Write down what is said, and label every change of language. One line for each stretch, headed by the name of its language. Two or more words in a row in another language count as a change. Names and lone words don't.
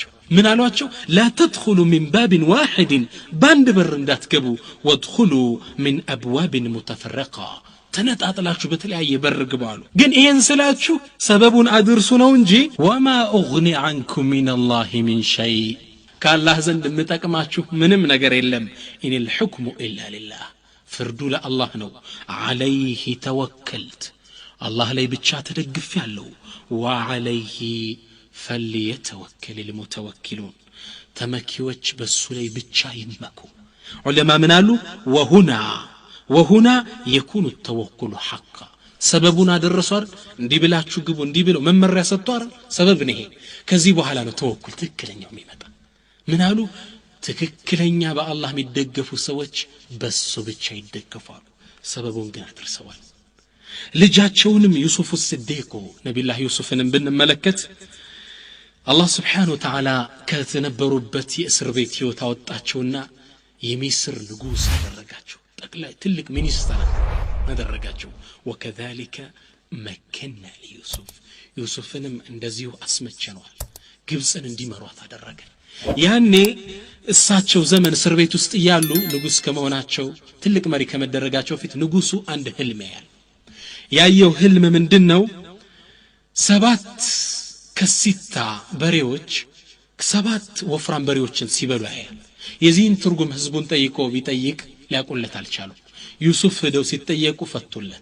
Amharic: ምን አሏቸው
Arabic: لا تدخلوا من باب واحد
Amharic: ባንድ በር እንዳትገቡ
Arabic: وادخلوا من ابواب متفرقه
Amharic: ተነጣጥላችሁ በተለያየ በር ግቡ አሉ ግን ይሄን ስላችሁ ሰበቡን አድርሱ ነው እንጂ
Arabic: وما اغني عنكم من الله من شيء
Amharic: ከአላህ ዘንድ የምጠቅማችሁ ምንም ነገር የለም
Arabic: ان الحكم الا لله
Amharic: ፍርዱ ለአላህ ነው
Arabic: عليه توكلت
Amharic: አላህ ላይ ብቻ ተደግፌያለሁ وعليه
Arabic: فليتوكل المتوكلون
Amharic: ተመኪዎች በሱ ላይ ብቻ ይመኩ ዑለማ ምን አሉ
Arabic: وهنا يكون التوكل حقا
Amharic: ሰበቡን አደረሷል እንዲህ ብላችሁ ግቡ እንዲህ ብለው መመሪያ ሰጥቷል ሰበብ ነው ይሄ ከዚህ በኋላ ነው ተወኩል ትክክለኛው የሚመጣ ምን አሉ ትክክለኛ በአላህ የሚደገፉ ሰዎች በሱ ብቻ ይደገፋሉ ሰበቡን ግን አድርሰዋል ልጃቸውንም ዩሱፍ الصديق ነብዩላህ ዩሱፍንም ብንመለከት አላህ
Arabic: سبحانه و
Amharic: Ta'ala ከተነበሩበት የእስር ቤት ህይወት አወጣቸውና የሚስር ንጉስ አደረጋቸው ጠቅላይ ትልቅ ሚኒስተር አደረጋቸው
Arabic: وكذلك مكننا ليوسف
Amharic: ዩሱፍንም እንደዚሁ አስመቸነዋል ግብጽን እንዲመሯት አደረገ ያኔ እሳቸው ዘመን እስር ቤት ውስጥ ያሉ ንጉስ ከመሆናቸው ትልቅ መሪ ከመደረጋቸው ፊት ንጉሱ አንድ ህልም ያየው ህልም ምንድነው 7 ከሲታ በሬዎች 7 ወፍራም በሬዎችን ሲበሉ ያያል የዚህን ትርጉም ህዝቡን ጠይቆ ቢጠይቅ ሊያቆለት አልቻሉ ዩሱፍ ሄደው ሲጠየቁ ፈቱለት